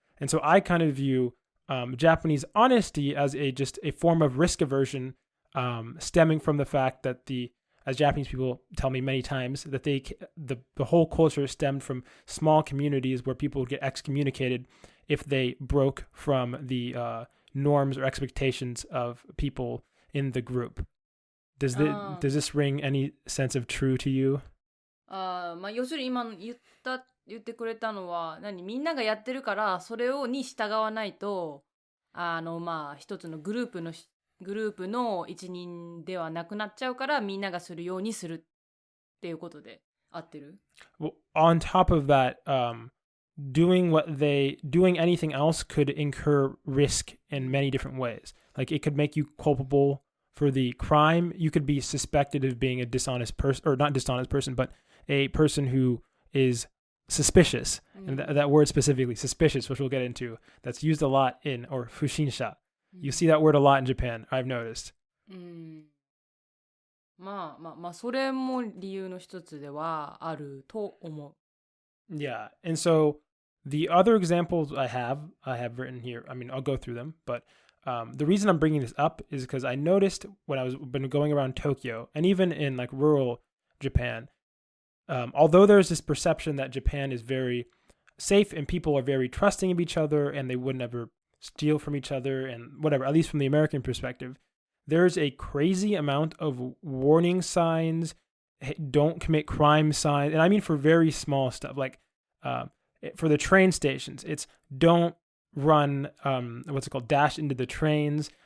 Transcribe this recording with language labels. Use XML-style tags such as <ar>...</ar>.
<en>And so I kind of view Japanese honesty as just a form of risk aversion, stemming from the fact that as Japanese people tell me many times, that the whole culture stemmed from small communities where people would get excommunicated if they broke from the norms or expectations of people in the group. Does this ring any sense of true to you?</en> <ja>まあ要するに今言ってくれたのはみんながやってるからそれに従わないとまあ一つのグループの一人ではなくなっちゃうからみんながするようにするっていうことで合ってる？</ja> <en>Well, on top of that, doing anything else could incur risk in many different ways. Like it could make you culpable for the crime. You could be suspected of being a dishonest person, or not dishonest person, but a person who is suspicious. And that word specifically, suspicious, which we'll get into, that's used a lot or fushinsha. You see that word a lot in Japan, I've noticed.</en> <ja>まあそれも理由の一つではあると思う。</ja> <en>Yeah, and so the other examples I have written here, I mean, I'll go through them, but the reason I'm bringing this up is because I noticed when been going around Tokyo, and even in like rural Japan, although there's this perception that Japan is very safe and people are very trusting of each other and they would never steal from each other and whatever, at least from the American perspective, there's a crazy amount of warning signs, don't commit crime signs, and I mean for very small stuff, like for the train stations, it's don't run, dash into the trains.</en>